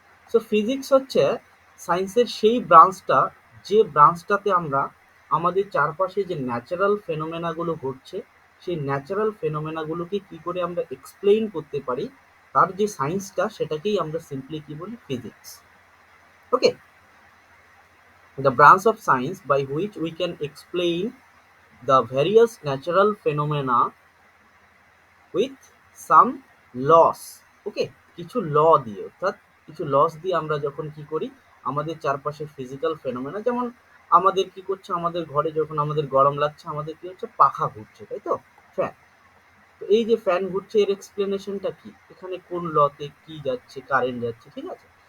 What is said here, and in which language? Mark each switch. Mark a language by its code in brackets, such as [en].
[bn] So physics হচ্ছে সায়েন্সের সেই ব্রাঞ্চটা, যে ব্রাঞ্চটাতে আমরা আমাদের চারপাশে যে ন্যাচারাল ফেনোমেনাগুলো ঘটছে, সেই ন্যাচারাল ফেনোমেনাগুলোকে কি করে আমরা এক্সপ্লেইন করতে পারি, তার যে সায়েন্সটা, সেটাকেই আমরা সিম্পলি কি বলি? Physics. [en] Okay, the branch of science by which we can explain the various natural phenomena with some laws। [bn] ওকে, কিছু ল দিয়ে, অর্থাৎ কিছু লস দিয়ে আমরা যখন কি করি, আমাদের চারপাশে ফিজিক্যাল ফেনোমেনা, যেমন আমাদের কি করছে, আমাদের ঘরে যখন আমাদের গরম লাগছে, আমাদের কি হচ্ছে? পাখা ঘুরছে, তাই তো? ফ্যান। তো এই যে ফ্যান ঘুরছে, এর এক্সপ্লেনেশনটা কি? এখানে কোন লতে কি যাচ্ছে? কারেন্ট যাচ্ছে, ঠিক আছে?